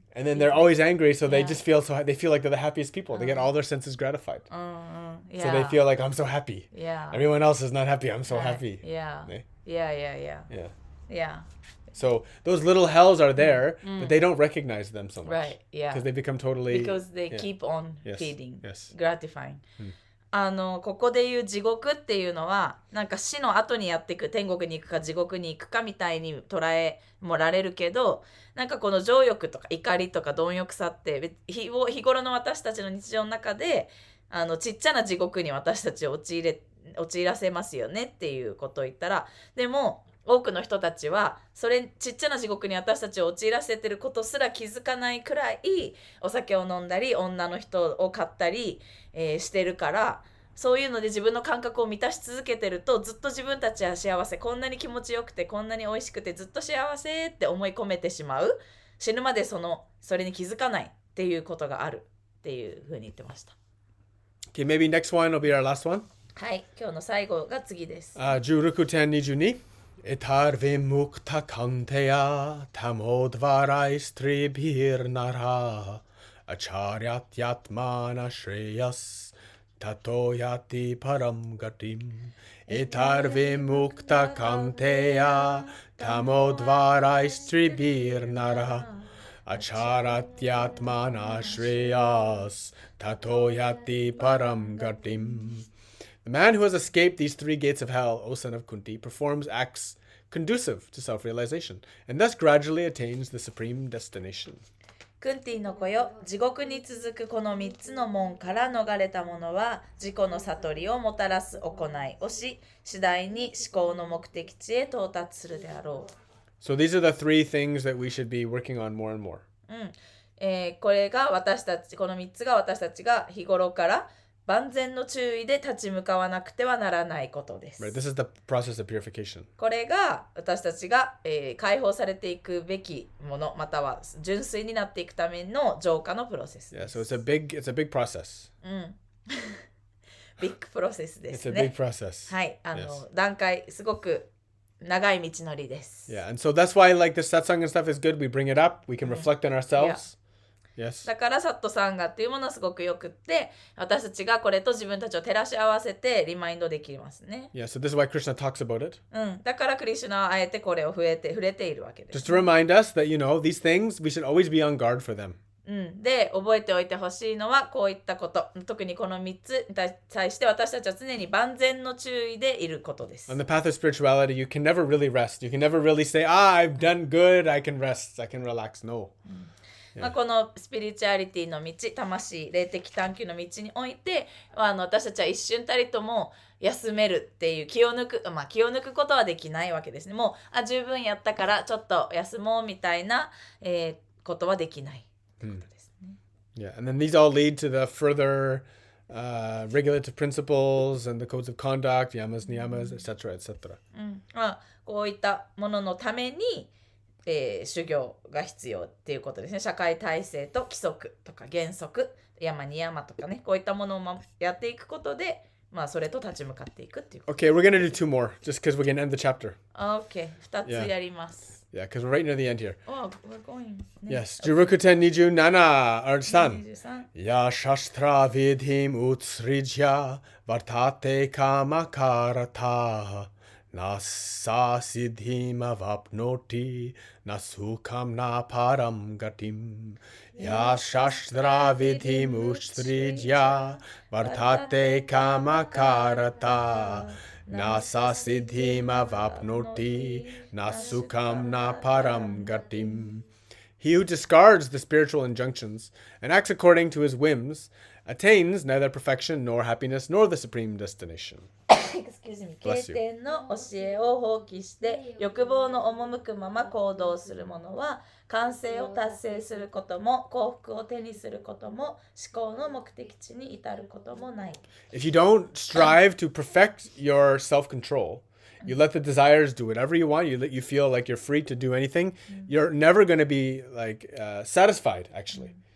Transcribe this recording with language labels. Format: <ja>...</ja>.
<en>and then they're always angry. So they just feel they feel like they're the happiest people. They get all their senses gratified. Yeah. So they feel like I'm so happy. Yeah. Everyone else is not happy. I'm so happy. Yeah. Ne? Yeah. Yeah. So those little hells are there, but they don't recognize them so much. Right. Yeah. Because they become totally. Because they yeah. keep on Yes. feeding. Yes. Gratifying.</en> <ja>ここで言う地獄っていうのはなんか死の後にやっていく、天国に行くか地獄に行くかみたいに捉えもられるけど、なんかこの情欲とか怒りとか貪欲さって日頃の私たちの日常の中でちっちゃな地獄に私たちを陥らせますよねっていうことを言ったら、でも多くの人たちはそれちっちゃな地獄に私たちを陥らせてることすら気づかないくらいお酒を飲んだり女の人を買ったり、してるから、そういうので自分の感覚を満たし続けてるとずっと自分たちは幸せ、こんなに気持ちよくてこんなに美味しくてずっと幸せって思い込めてしまう、死ぬまでそれに気づかないっていうことがあるっていうふうに言ってました。</ja> <en>Okay, maybe next one will be our last one.</en> <ja>はい、今日の最後が次です。</ja> <sa>16 10 22. Etar vimukta kanteya tamodvarai stribhir nara acharyat yatmana shreyas tatoyati param gatim. Etar vimukta kanteya tamodvarai stribhir nara acharyat yatmana shreyas tatoyati param gatim.</sa> <en>The man who has escaped these three gates of hell, O son of Kunti, performs acts conducive to self-realization, and thus gradually attains the supreme destination.</en> <ja>クンティの子よ、地獄に続くこの3つの門から逃れた者は自己の悟りをもたらす行いをし、次第に思考の目的地へ到達するであろう。</ja> <en>So these are the three things that we should be working on more and more.</en> <ja>これが私たち、この3つが私たちが日頃から万全の注意で立ち向かわなくてはならないことです。</ja> <en>Right, this is the process of purification.</en> <ja>これが私たちが、解放されていくべきもの、または純粋になっていくための浄化のプロセス</ja> <en>Yeah,</en> <ja>です。</ja> <en>so it's a big process.</en> <ja>ビッグプロセスで</ja> <en>It's</en> <ja>す</ja> <en>a</en> <ja>ね</ja> <en>big。 process.</en> <ja>はい、</ja> <en>Yes.</en> <ja>段階すごく長い道のりです。</ja> <en>Yeah, and so that's why like the satsang and stuff is good. We bring it up. We can reflect on ourselves. Yes.</en> <ja>だからサットサンガっていうものはすごくよくって、私たちがこれと自分たちを照らし合わせてリマインドできますね。</ja> <en>Yeah, so this is why Krishna talks about it.</en> <ja>だからクリシュナはあえてこれを触れているわけです。</ja> <en>Just to remind us that, you know, these things, we should always be on guard for them.</en> <ja>で、覚えておいてほしいのはこういったこと。特にこの3つに対して私たちは常に万全の注意でいることです。</ja> <en>On the path of spirituality, you can never really rest. You can never really say, I've done good, I can rest, I can relax. No.</en> <ja>このスピリチュアリティの道、魂、霊的探求の道において、私たちは一瞬たりとも休めるっていう気を抜くことはできないわけですね。もう十分やったからちょっと休もうみたいな、ことはできないってことですね。</ja> <en>Yeah, and then these all lead to the further regulative principles and the codes of conduct, yamas, niyamas, etc., etc.</en> <ja>こういったもののために修行が必要っていうことですね。社会体制と規則とか原則、山に山とかね、こういったものをやっていくことで、まあそれと立ち向かっていくっていうこと。</ja> <en>Okay, we're gonna do 2 more, just because we're gonna end the chapter.</en> <ja>OK、2つ</ja> <en>Yeah.</en> <ja>やります。</ja> <en>Yeah, because we're right near the end here. Oh, we're going.</en> <ja>Yes, Jurukuten Niju Nana Arsan. 23</ja> <sa>Ya Shastra Vidhim Utsrijya Vartate Kamakarata Nasa Siddhim Avapnoti Nasukam Na Param Gatim. Ya Shastra Vidhim Utsrijya Vartate Kamakarata Nasa Siddhim Avapnoti Nasukam Na Param Gatim.</sa> <en>He who discards the spiritual injunctions and acts according to his whims attains neither perfection nor happiness nor the supreme destination. Excuse me. 経 Bless you.</en> <ja>典の教えを放棄して欲望の赴くまま行動する者は完成を達成することも幸福を手にすることも思考の目的地に至ることもない。</ja> <en>If you don't strive to perfect your self-control, you let the desires do whatever you want, you feel like you're free to do anything, you're never going to be like satisfied, actually.</en>